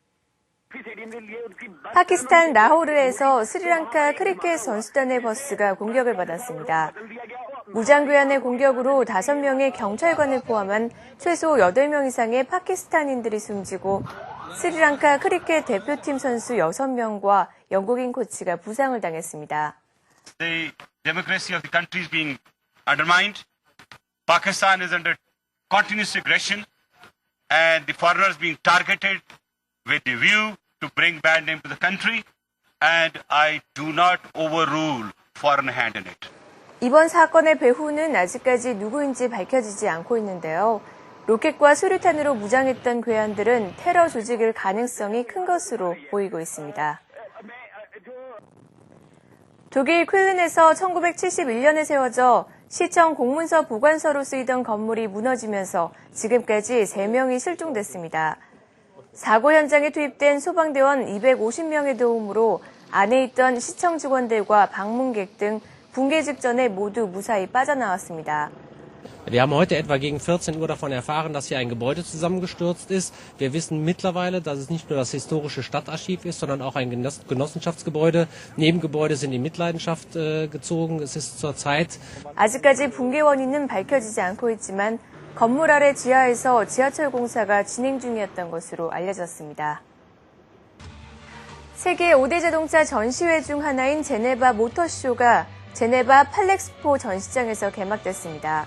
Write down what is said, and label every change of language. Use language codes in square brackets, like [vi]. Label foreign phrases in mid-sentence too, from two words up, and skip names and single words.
[ko] 파키스탄 라호르에서 스리랑카 크리켓 선수단의 버스가 공격을 받았습니다. 무장괴한의 공격으로 5명의 경찰관을 포함한 최소 8명 이상의 파키스탄인들이 숨지고 스리랑카 크리켓 대표팀 선수 6명과 영국인 코치가 부상을 당했습니다. [en] The democracy of the country is being undermined. Pakistan is under continuous aggression and the foreigners being targeted with the view to bring bad name to the country, and I do not overrule foreign hand in it. [ko] 이번 사건의 배후는 아직까지 누구인지 밝혀지지 않고 있는데요. 로켓과 수류탄으로 무장했던 괴한들은 테러 조직일 가능성이 큰 것으로 보이고 있습니다. 독일 쾰른에서 1971년에 세워져 시청 공문서 보관소로 쓰이던 건물이 무너지면서 지금까지 3명이 실종됐습니다. 사고 현장에 투입된 소방대원 250명의 도움으로 안에 있던 시청 직원들과 방문객 등 붕괴 직전에 모두 무사히 빠져나왔습니다. [de] Wir haben heute etwa gegen 14 Uhr davon erfahren, dass hier ein Gebäude zusammengestürzt ist. Wir wissen mittlerweile, dass es nicht nur das historische Stadtarchiv ist, sondern auch ein Genossenschaftsgebäude. Nebengebäude sind in Mitleidenschaft gezogen. Es ist zurzeit [ko] 아직까지 붕괴 원인은 밝혀지지 않고 있지만 건물 아래 지하에서 지하철 공사가 진행 중이었던 것으로 알려졌습니다. 세계 5대 자동차 전시회 중 하나인 제네바 모터쇼가 제네바 팔렉스포 전시장에서 개막됐습니다.